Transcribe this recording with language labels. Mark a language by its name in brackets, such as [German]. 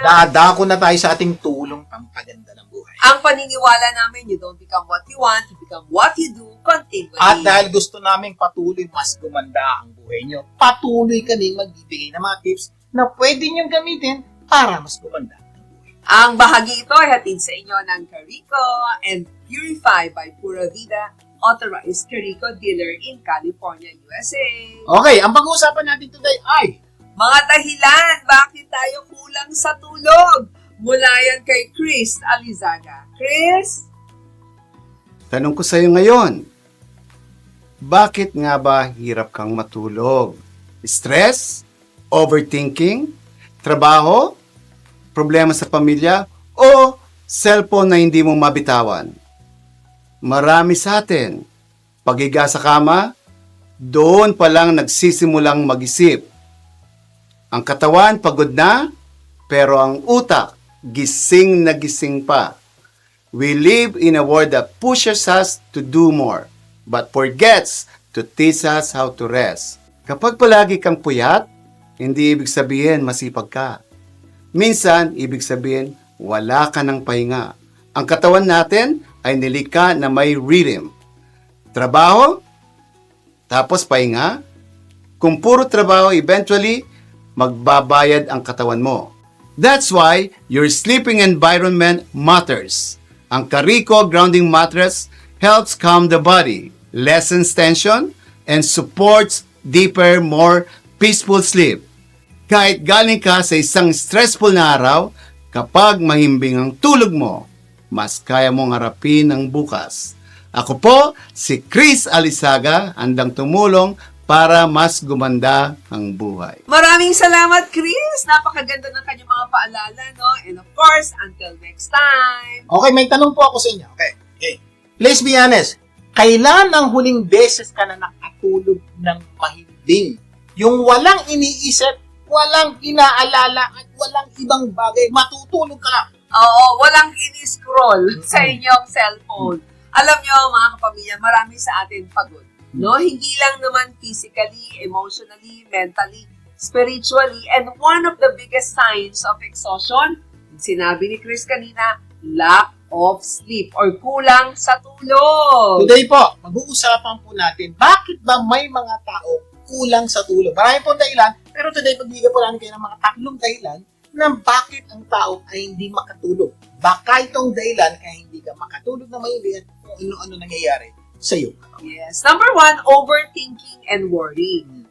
[Filipino] Dadako na tayo sa ating tulong pampaganda ng buhay. Ang paniniwala namin, [English] you don't become what you want, you become what you do continually. [Filipino] At dahil gusto naming patuloy mas gumanda ang buhay nyo, patuloy kaming magbibigay ng mga tips na pwede nyong gamitin para mas gumanda ang buhay. Ang bahagi ito ay hatid sa inyo ng Carico and Purify by Pura Vida, [English] authorized Carico dealer in California, USA. [Filipino] Okay, ang pag-uusapan natin today ay Mga dahilan, bakit tayo kulang sa tulog? Mula yan kay Chris Alizaga. Chris? Tanong ko sa iyo ngayon, bakit nga ba hirap kang matulog? Stress? Overthinking? Trabaho? Problema sa pamilya? O cellphone na hindi mo mabitawan? Marami sa atin, paghiga sa kama, doon pa lang nagsisimulang mag-isip. Ang katawan pagod na, pero ang utak gising na gising pa. [English] We live in a world that pushes us to do more, but forgets to teach us how to rest. [Filipino] Kapag palagi kang puyat, hindi ibig sabihin masipag ka. Minsan, ibig sabihin wala ka ng pahinga. Ang katawan natin ay nilikha na may rhythm. Trabaho, tapos pahinga. Kung puro trabaho, eventually, magbabayad ang katawan mo. [English] That's why your sleeping environment matters. Ang Carico Grounding Mattress helps calm the body, lessens tension, and supports deeper, more peaceful sleep. [Filipino] Kahit galing ka sa isang stressful na araw, kapag mahimbing ang tulog mo, mas kaya mong harapin ang bukas. Ako po, si Chris Alizaga, handang tumulong para mas gumanda ang buhay. Maraming salamat, Chris! Napakaganda ng kanyang mga paalala, no? [English] And of course, until next time! [Filipino] Okay, may tanong po ako sa inyo. Okay. [English] Let's be honest. [Filipino] Kailan ang huling beses ka na nakatulog ng mahimbing? Yung walang iniisip, walang inaalala, at walang ibang bagay. Matutulog ka lang. Oo, walang ini-scroll sa inyong cellphone. Alam nyo, mga kapamilya, marami sa atin pagod. [English] No, [Filipino] hindi lang naman [English] physically, emotionally, mentally, spiritually, and one of the biggest signs of exhaustion, [Filipino] sinabi ni Chris kanina, [English] lack of sleep or [Filipino] kulang sa tulog. Today po, mag-uusapan po natin, bakit ba may mga tao kulang sa tulog? Marami pong dahilan, pero today pagbigyan po natin kayo ng mga tatlong dahilan na bakit ang tao ay hindi makatulog. Baka itong dahilan kaya hindi ka makatulog na mahimbing at kung ano-ano nangyayari sa iyo. [English] Yes. Number 1, overthinking and worrying.